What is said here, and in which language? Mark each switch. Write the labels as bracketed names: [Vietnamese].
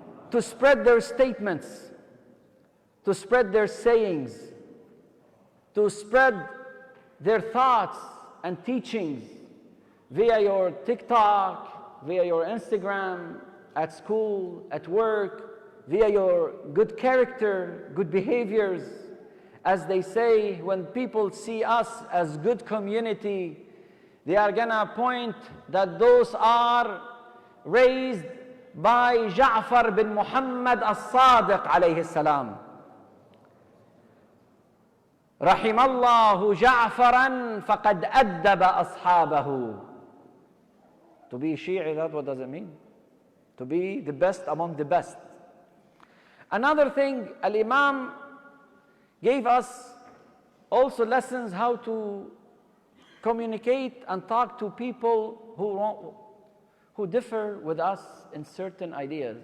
[English] To spread their statements, to spread their sayings, to spread their thoughts and teachings via your TikTok, via your Instagram, at school, at work, via your good character, good behaviors. As they say, when people see us as good community, they are gonna point that those are raised by Ja'far bin Muhammad as-Sadiq alayhi salam. [Arabic] رحم الله جعفرا فقد أدب أصحابه. [English] To be Shi'i, that's what does it mean? To be the best among the best. Another thing, Al-Imam gave us also lessons how to communicate and talk to people who differ with us in certain ideas.